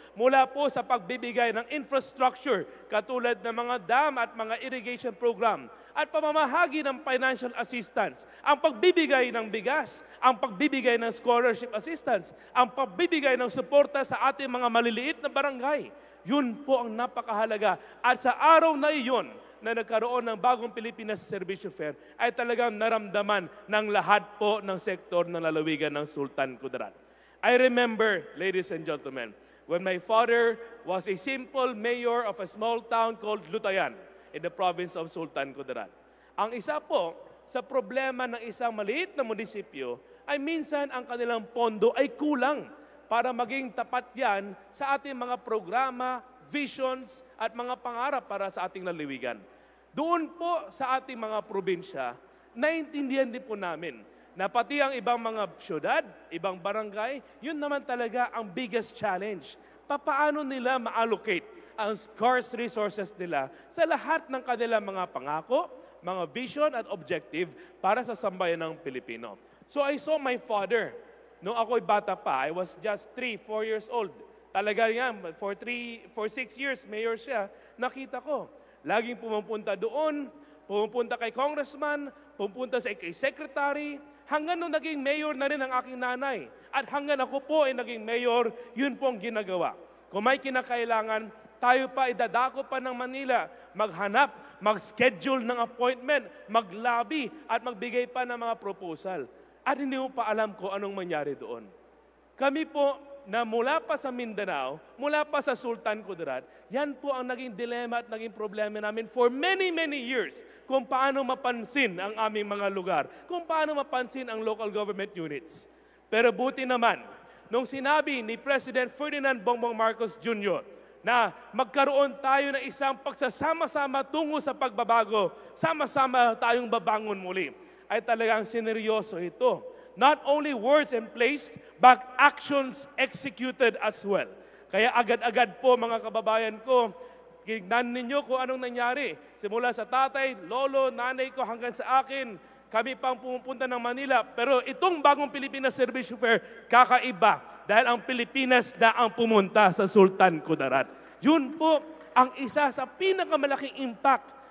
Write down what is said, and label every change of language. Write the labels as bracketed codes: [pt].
[tl] Mula po sa pagbibigay ng infrastructure katulad ng mga dam at mga irrigation program at pamamahagi ng financial assistance, ang pagbibigay ng bigas, ang pagbibigay ng scholarship assistance, ang pagbibigay ng suporta sa ating mga maliliit na barangay. Yun po ang napakahalaga. At sa araw na iyon, na nagkaroon ng bagong Pilipinas Servicio Fair ay talagang naramdaman ng lahat po ng sektor ng lalawigan ng Sultan Kudarat. [en] I remember, ladies and gentlemen, when my father was a simple mayor of a small town called Lutayan in the province of Sultan Kudarat. [tl] Ang isa po sa problema ng isang maliit na munisipyo ay minsan ang kanilang pondo ay kulang para maging tapat yan sa ating mga programa, visions at mga pangarap para sa ating lalawigan. Doon po sa ating mga probinsya, naintindihan din po namin na pati ang ibang mga syudad, ibang barangay, yun naman talaga ang [en] biggest challenge. [tl] Paano nila ma-allocate ang scarce resources nila sa lahat ng kanilang mga pangako, mga vision at objective para sa sambayan ng Pilipino. [en] So I saw my father. [tl] Nung ako'y bata pa, [en] I was just 3, 4 years old. [tl] Talaga yan, [en] for 6 years, [tl] mayor siya, nakita ko. Laging pumupunta doon, pumupunta kay congressman, pumupunta sa kay secretary, hanggang nung naging mayor na rin ang aking nanay. At hanggang ako po ay naging mayor, yun po ang ginagawa. Kung may kinakailangan, tayo pa idadako pa ng Manila, maghanap, mag-schedule ng appointment, mag-lobby, at magbigay pa ng mga proposal. At hindi mo pa alam kung anong mangyari doon. Kami po, na mula pa sa Mindanao, mula pa sa Sultan Kudarat, yan po ang naging dilema at naging problema namin [en] for many, many years [tl] kung paano mapansin ang aming mga lugar, kung paano mapansin ang local government units. Pero buti naman, nung sinabi ni President Ferdinand Bongbong Marcos Jr. na magkaroon tayo ng isang pagsasama-sama tungo sa pagbabago, sama-sama tayong babangon muli, ay talagang sineryoso ito. [en] Not only words in place, but actions executed as well. [tl] Kaya agad-agad po mga kababayan ko, tignan ninyo kung anong nangyari. Simula sa tatay, lolo, nanay ko hanggang sa akin, kami pang pumupunta ng Manila. Pero itong bagong Pilipinas Service Fair, kakaiba. Dahil ang Pilipinas na ang pumunta sa Sultan Kudarat. Yun po ang isa sa pinakamalaking impact.